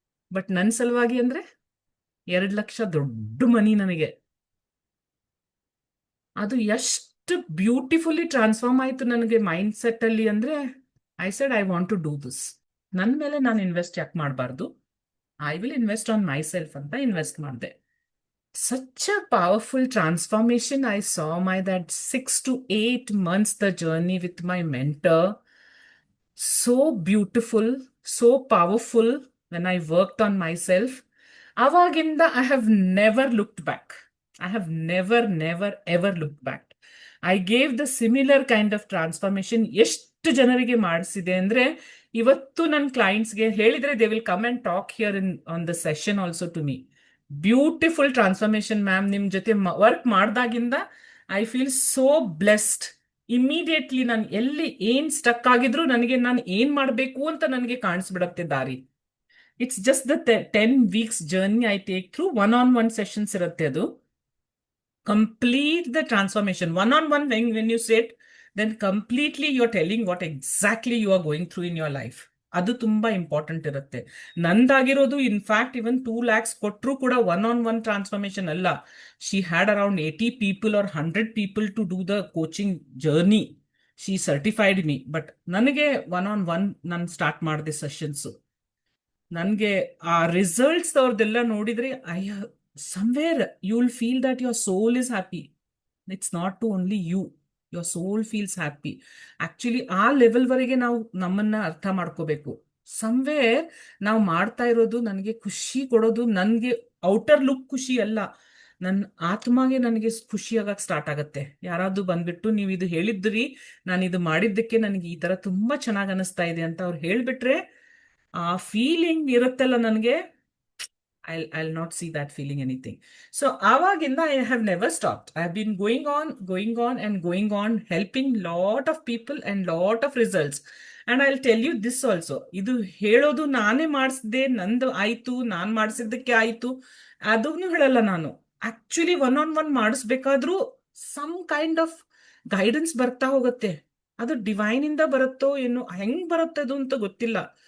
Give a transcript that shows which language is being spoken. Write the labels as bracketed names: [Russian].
[Kannada] But ನನ್ನ ಸಲುವಾಗಿ ಅಂದ್ರೆ 2 ಲಕ್ಷ ದೊಡ್ಡ ಮನಿ ನನಗೆ. ಅದು ಎಷ್ಟು ಬ್ಯೂಟಿಫುಲಿ ಟ್ರಾನ್ಸ್ಫಾರ್ಮ್ ಆಯ್ತು ನನಗೆ ಮೈಂಡ್ ಸೆಟ್ ಅಲ್ಲಿ ಅಂದ್ರೆ, [English] I said I want to do this. [Kannada] ನನ್ನ ಮೇಲೆ ನಾನು ಇನ್ವೆಸ್ಟ್ ಯಾಕೆ ಮಾಡಬಾರ್ದು? [English] I will invest on myself [Kannada] ಅಂತ ಇನ್ವೆಸ್ಟ್ ಮಾಡಿದೆ. [English] Such a powerful transformation I saw my that 6 to 8 months the journey with my mentor. So beautiful, so powerful when I worked on myself. [Kannada] Avaginda [English] I have never looked back. I have never ever looked back. I gave the similar kind of transformation. [Kannada] ಎಷ್ಟು ಜನರಿಗೆ ಮಾಡಿಸಿದೆ ಅಂದ್ರೆ, ಇವತ್ತು ನನ್ನ ಕ್ಲೈಂಟ್ಸ್ಗೆ ಹೇಳಿದ್ರೆ [English] They will come and talk here in on the session also to me. Beautiful transformation ma'am, [Kannada] ನಿಮ್ ಜೊತೆ work ಮಾಡ್ದಾಗಿಂದ [English] I feel so blessed. [Kannada] Immediately ನಾನು ಎಲ್ಲಿ ಏನ್ ಸ್ಟಕ್ ಆಗಿದ್ರು ನನಗೆ ನಾನು ಏನ್ ಮಾಡಬೇಕು ಅಂತ ನನಗೆ ಕಾಣಿಸ್ಬಿಡತ್ತೆ ದಾರಿ. [English] It's just the 10 weeks journey I take through. One on one sessions [Kannada] ಇರುತ್ತೆ ಅದು. [English] Complete the transformation. One on one, when you sit, then completely you're telling what exactly you are going through in your life. [Kannada] ಅದು ತುಂಬಾ important ಇರುತ್ತೆ. ನಂದಾಗಿರೋದು in fact ಇವನ್ 2 lakhs ಕೊಟ್ಟರು ಕೂಡ one on one transformation ಅಲ್ಲ. [English] She had around 80 people or 100 people to do the coaching journey. She certified me. [Kannada] But ನನಗೆ one on one ನಾನು start ಮಾಡಿದೆ sessions. ನನಗೆ ಆ ರಿಸಲ್ಟ್ಸ್ ಅವ್ರದ್ದೆಲ್ಲ ನೋಡಿದ್ರೆ [English] somewhere you will feel that your soul is happy. It's not to only you. Your soul feels happy. [Kannada] Actually, ಆ level ವರೆಗೆ ನಾವು ನಮ್ಮನ್ನ ಅರ್ಥ ಮಾಡ್ಕೋಬೇಕು. ಸಮ್ವೇರ್ ನಾವು ಮಾಡ್ತಾ ಇರೋದು ನನಗೆ ಖುಷಿ ಕೊಡೋದು, ನನಗೆ ಔಟರ್ ಲುಕ್ ಖುಷಿ ಅಲ್ಲ, ನನ್ನ ಆತ್ಮಗೆ ನನಗೆ ಖುಷಿ ಆಗಕ್ ಸ್ಟಾರ್ಟ್ ಆಗತ್ತೆ. ಯಾರಾದ್ರೂ ಬಂದ್ಬಿಟ್ಟು ನೀವು ಇದು ಹೇಳಿದ್ರಿ, ನಾನು ಇದು ಮಾಡಿದ್ದಕ್ಕೆ ನನಗೆ ಈ ತರ ತುಂಬಾ ಚೆನ್ನಾಗಿ ಅನಿಸ್ತಾ ಇದೆ ಅಂತ ಅವ್ರು ಹೇಳ್ಬಿಟ್ರೆ, ಆ ಫೀಲಿಂಗ್ ಇರುತ್ತಲ್ಲ ನನಗೆ, [English] I'll not see that feeling anything. So [Kannada] avaginda [English] I have never stopped. I have been going on, helping lot of people and lot of results. And I'll tell you this also. [Kannada] ಇದು ಹೇಳೋದು ನಾನೇ ಮಾಡಿಸಿದೆ, ನಂದು ಆಯ್ತು, ನಾನ್ ಮಾಡಿಸಿದ್ದಕ್ಕೆ ಆಯ್ತು, ಅದನ್ನು ಹೇಳಲ್ಲ ನಾನು. Actually one on one ಮಾಡಿಸ್ಬೇಕಾದ್ರೂ some kind of guidance ಬರ್ತಾ ಹೋಗುತ್ತೆ. ಅದು ಡಿವೈನ್ ಇಂದ ಬರುತ್ತೋ ಏನೋ, ಹೆಂಗ್ ಬರುತ್ತದು ಅಂತ ಗೊತ್ತಿಲ್ಲ.